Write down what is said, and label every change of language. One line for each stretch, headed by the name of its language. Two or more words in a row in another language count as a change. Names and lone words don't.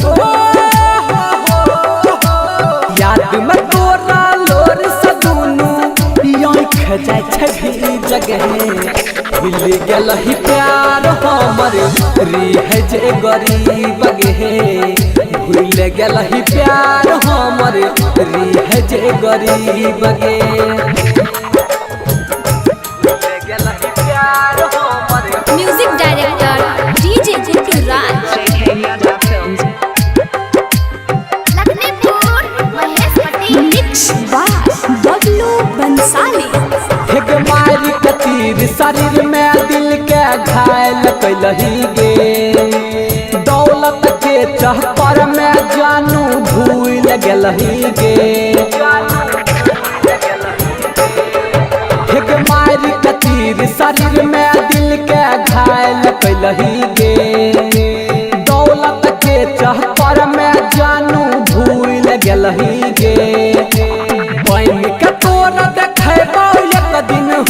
Angika: याद में तोरा लोर सदुनु आँख जाय छै भी जगह मिल गेल ही प्यार हमर री जे गरीब गे भूल गेल ही प्यार हमर री जे गरीब गे
English: Music director DJ Guttu Raj, J.K. Yadav Films. Lakhnipur, Mahesh Patel. Mix by Bablu Bansali.
Angika: एक मारी के तीर शरीर में दिल के घायल कैलही गे दौलत के चहपर में जानू भूल गेलही गे एक मारी के तीर शरीर में दिल के घायल कैलही गे दौलत के चहपर में जानू भूल गेलही गे बन के तोरा देखेबो एक दिन